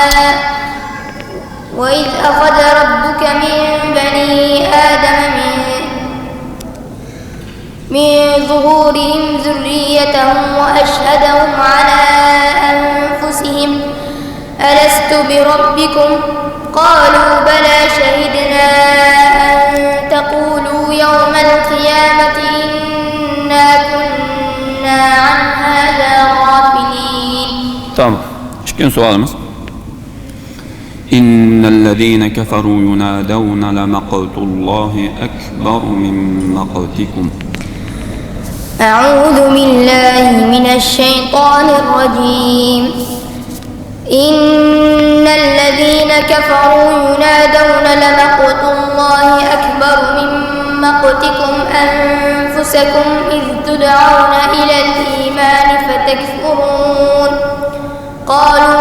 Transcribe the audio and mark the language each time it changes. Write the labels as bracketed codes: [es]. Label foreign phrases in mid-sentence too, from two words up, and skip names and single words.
[ar] وإذ أخذ ربك من بني آدم من ظهورهم ذريتهم وأشهدهم على أنفسهم ألست بربكم قالوا بلى شهدنا أن تقولوا يوم القيامة إنا كنا عن هذا غافلين. [tr] Tamam. İkinci sualımız. [ar] إن الذين كفروا ينادون لمقت الله أكبر من مقتكم. أعوذ بالله من الشيطان الرجيم. إن الذين كفروا ينادون لمقت الله أكبر من مقتكم أنفسكم إذ تدعون إلى الإيمان فتكفرون قالوا